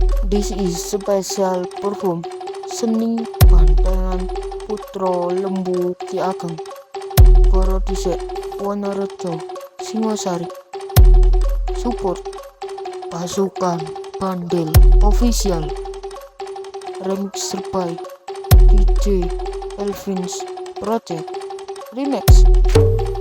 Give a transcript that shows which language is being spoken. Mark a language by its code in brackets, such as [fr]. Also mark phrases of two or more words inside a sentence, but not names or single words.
[en] This is special perform Seni Bantengan Putra Lembu Ki Ageng Produce Wonorejo Singosari. Support Pasukan Bandel Official. Remix by DJ Elvin's Project Remix.